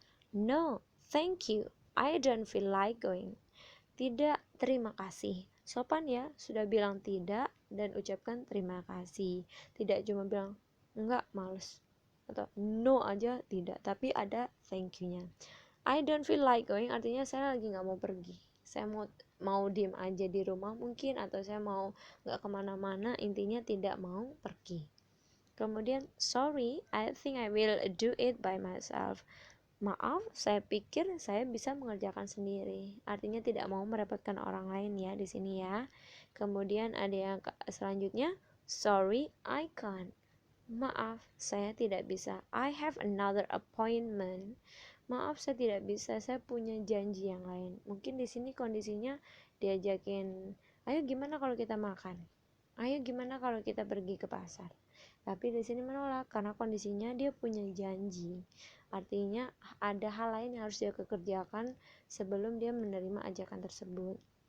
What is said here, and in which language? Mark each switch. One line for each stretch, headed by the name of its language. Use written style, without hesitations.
English: No, thank you, I don't feel like going.
Indonesian: Tidak, terima kasih. Sopan ya, sudah bilang tidak dan ucapkan terima kasih. Tidak cuma bilang enggak, males, atau no aja tidak, tapi ada thank you-nya.
English: I don't feel like going
Indonesian: artinya saya lagi nggak mau pergi. Saya mau diem aja di rumah mungkin, atau saya mau nggak kemana-mana, intinya tidak mau pergi. Kemudian
English: sorry, I think I will do it by myself.
Indonesian: Maaf, saya pikir saya bisa mengerjakan sendiri. Artinya tidak mau merepotkan orang lain ya di sini ya. Kemudian ada yang selanjutnya,
English: sorry, I can't.
Indonesian: Maaf, saya tidak bisa.
English: I have another appointment.
Indonesian: Maaf, saya tidak bisa. Saya punya janji yang lain. Mungkin di sini kondisinya diajakin, ayo gimana kalau kita makan? Ayo gimana kalau kita pergi ke pasar? Tapi di sini menolak karena kondisinya dia punya janji. Artinya ada hal lain yang harus dia kerjakan sebelum dia menerima ajakan tersebut.